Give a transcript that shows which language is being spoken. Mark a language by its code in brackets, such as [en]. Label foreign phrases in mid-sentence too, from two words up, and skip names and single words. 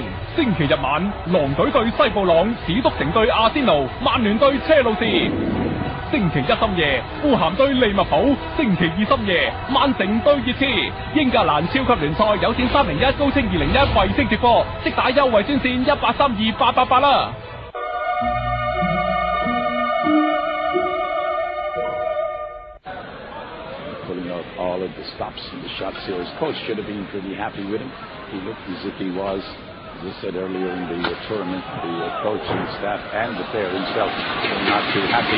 [yue] 星期日晚，狼隊對西布朗，史篤城對阿仙奴，曼聯對車路士。星期一深夜，富咸對利物浦；星期二深夜，曼城對熱刺。英格蘭超級聯賽有線301高清201衛星直播，即打優惠專線1832888啦。 [en] Putting out all followed the stops and the shots here. His coach should have been pretty happy with him. He looked as if he was. As I said earlier in the tournament, the coaching staff and the player himself were not too happy.